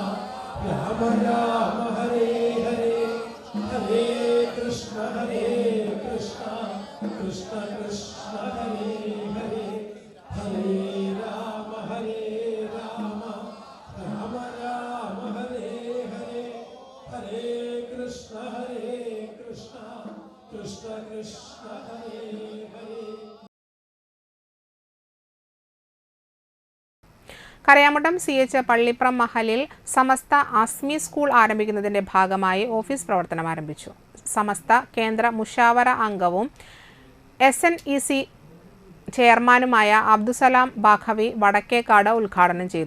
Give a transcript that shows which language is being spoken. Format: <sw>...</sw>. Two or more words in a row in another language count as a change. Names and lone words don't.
<sa>राम राम हरे हरे हरे कृष्ण कृष्ण कृष्ण हरे हरे हरे राम हरे राम राम राम हरे हरे हरे कृष्ण कृष्ण कृष्ण हरे हरे.</sa> <ml>കരയാമുട്ടം CH പള്ളിപ്രം മഹലിൽ സമസ്ത ആസ്മി സ്കൂൾ ആരംഭിക്കുന്നതിന്റെ ഭാഗമായി ഓഫീസ് പ്രവർത്തനം ആരംഭിച്ചു. സമസ്ത കേന്ദ്ര മുഷാവറ അംഗവും SNEC ചെയർമാനുമായ അബ്ദുസലാം ബാഖവി വടക്കേക്കാട് ഉദ്ഘാടനം ചെയ്തു.</ml>